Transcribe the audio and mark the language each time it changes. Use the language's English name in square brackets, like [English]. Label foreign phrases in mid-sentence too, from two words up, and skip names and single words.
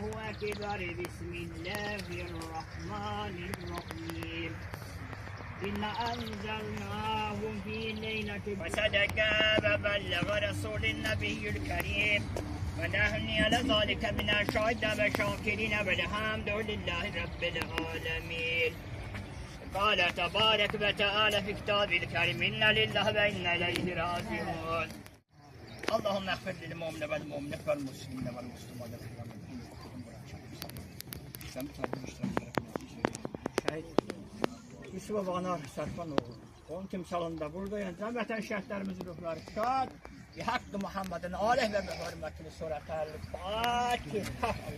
[Arabic] أكبر بسم الله الرحمن الرحيم إنا أنزلناه في ليلة وصدق وبلغ رسول النبي الكريم ونحن على ذلك من الشهداء والشاكرين والحمد لله رب العالمين. قال تبارك وتعالى في كتابه الكريم إنا لله وإنا إليه راجعون. اللهم اغفر للمؤمن والمؤمنات والمسلمين والمسلمات şəhid Yusuf Banar Sərfanoğlu. [Azerbaijani] Onun timsalında buradayım. Vətən şəhidlərimizin ruhları şad. Haqqı Muhammedin aleyh və hörmətini surətəl Fatiha.